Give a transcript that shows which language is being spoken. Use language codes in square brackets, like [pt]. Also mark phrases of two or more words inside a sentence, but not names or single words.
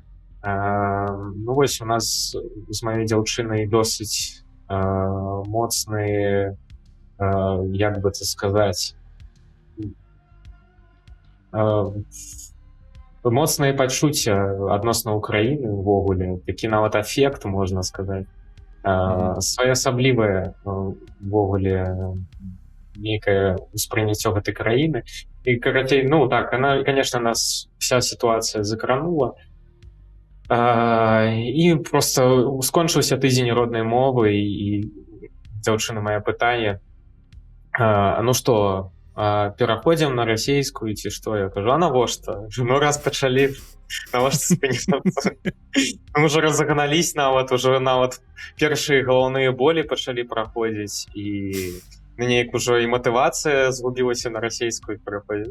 [be] Ну, вось, у нас з маёй дзяўчынай досыць моцныя, як бы це сказаць, моцныя пачуцця адносна ўкраіны ўвогуле, такі нават афект, можна сказаць, своеасаблівае ўвогуле нейкае ўспрыняццё гэтай краіны. І, карацей, [ru] ну так, она, конечно, нас вся ситуация закранула. [be] І просто скончыўся тыдзень роднай мовы, і дзяўчына моя пытае: ну што, пераходзім на расейскую ці што? Я кажу, а навошта? Ну раз пачалі, навошта спыняцца? Мы ўжо разагнались нават, уже нават першыя галаўныя болі пачалі праходзіць, і неяк ужо і матывацыя згубілася на расейскую пераходзіць.